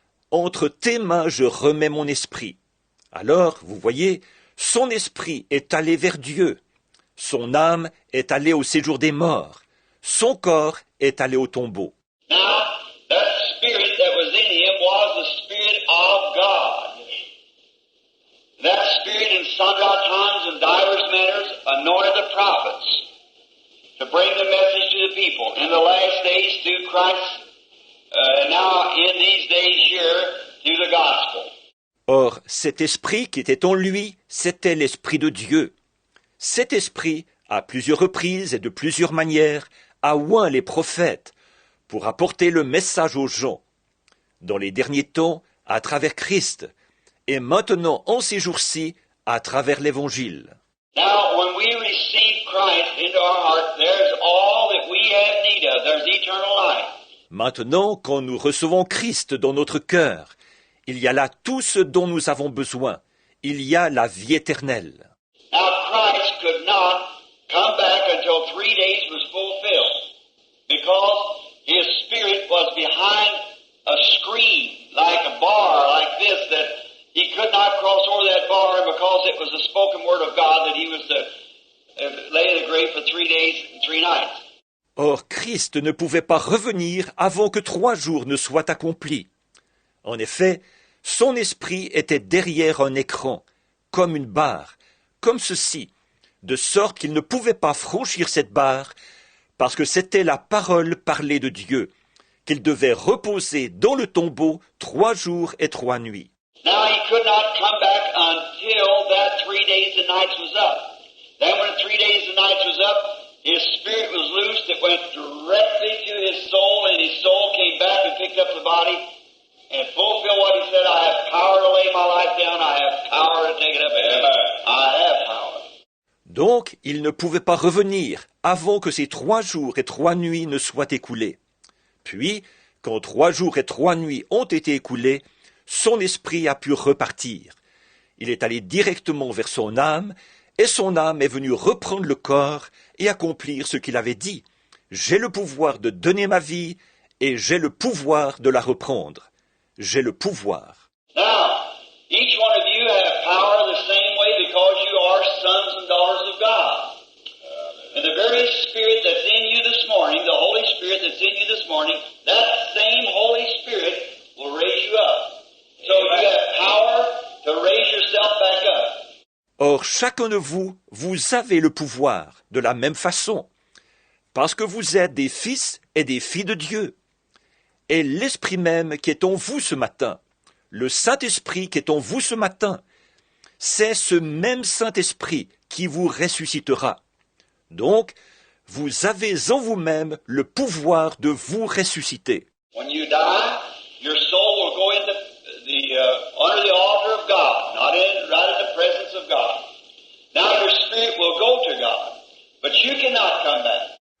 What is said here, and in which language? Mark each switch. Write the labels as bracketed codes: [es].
[fr] Entre tes mains, je remets mon esprit. Alors, vous voyez, son esprit est allé vers Dieu. Son âme est allée au séjour des morts. Son corps est allé au tombeau. [en] Now, that spirit that was in him was the spirit of God. That spirit in sundry times and divers manners anointed the prophets to bring the message to the people in the last days through Christ. Now in these days here through the gospel. [fr] Or, cet esprit qui était en lui, c'était l'esprit de Dieu. Cet esprit, à plusieurs reprises et de plusieurs manières, a oint les prophètes pour apporter le message aux gens. Dans les derniers temps, à travers Christ, et maintenant, en ces jours-ci, à travers l'Évangile. [en] Now, when we receive Christ into our heart, there's all that we have need of. There's eternal life. [fr] Maintenant, quand nous recevons Christ dans notre cœur, il y a là tout ce dont nous avons besoin. Il y a la vie éternelle. [en] Now, Christ could not come back until 3 days was fulfilled, because his spirit was behind a screen, like a bar, like this, that he could not cross over that bar because it was the spoken word of God that he was to lay in the grave for 3 days and 3 nights. [fr] Or, Christ ne pouvait pas revenir avant que 3 jours ne soient accomplis. En effet, son esprit était derrière un écran, comme une barre, comme ceci, de sorte qu'il ne pouvait pas franchir cette barre, parce que c'était la parole parlée de Dieu, qu'il devait reposer dans le tombeau 3 jours et 3 nuits. [en] Now he could not come back until that 3 days and nights was up. Then when 3 days and nights was up, his spirit was loosed. It went directly to his soul, and his soul came back and picked up the body and fulfilled what he said. I have power to lay my life down. I have power to take it up. I have power. [fr] Donc, il ne pouvait pas revenir avant que ces 3 jours et 3 nuits ne soient écoulés. Puis, quand 3 jours et 3 nuits ont été écoulés, son esprit a pu repartir. Il est allé directement vers son âme, et son âme est venue reprendre le corps et accomplir ce qu'il avait dit. J'ai le pouvoir de donner ma vie, et j'ai le pouvoir de la reprendre. J'ai le pouvoir. [en] Now, each one of you have power the same way because you are sons and daughters of God. And the very Spirit that's in you this morning, the Holy Spirit that's in you this morning, that same Holy Spirit will raise you up. So you have power to raise yourself back up. [fr] Or, chacun de vous, vous avez le pouvoir, de la même façon, parce que vous êtes des fils et des filles de Dieu. Et l'Esprit même qui est en vous ce matin, le Saint-Esprit qui est en vous ce matin, c'est ce même Saint-Esprit qui vous ressuscitera. Donc, vous avez en vous-même le pouvoir de vous ressusciter. [en] When you die, your soul will go into under the altar of God, not right in the presence of God. Now your spirit will go to God, but you cannot come back.